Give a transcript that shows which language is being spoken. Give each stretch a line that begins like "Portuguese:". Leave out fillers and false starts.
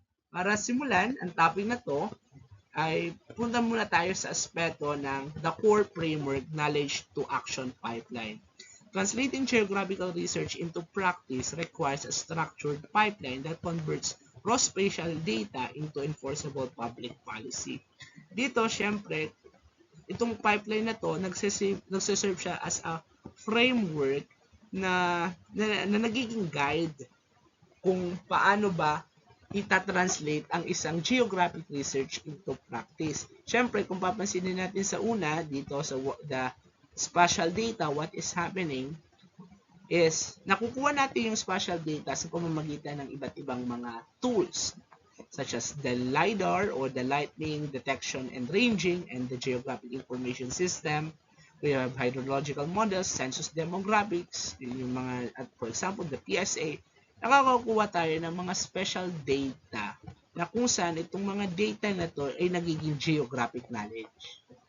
Filipino: Para simulan ang topic na to, ay punta muna tayo sa aspeto ng
English: the core framework knowledge to action pipeline. Translating geographical research into practice requires a structured pipeline that converts raw spatial data into enforceable public policy.
Filipino: Dito, syempre, itong pipeline na to, nagsiserve siya as a framework na nagiging guide kung paano ba itatranslate ang isang geographic research into practice. Syempre, kung papansinin natin sa una, dito sa the spatial data, what is happening is nakukuha natin yung spatial data sa pamamagitan ng iba't ibang mga tools
English: such as the LiDAR or the lightning detection and ranging and the geographic information system. We have hydrological models, census demographics,
Filipino: yung mga,
English: for example, the PSA.
Filipino: Nakakakuha tayo ng mga special data na kung saan itong mga data na to ay nagiging geographic knowledge.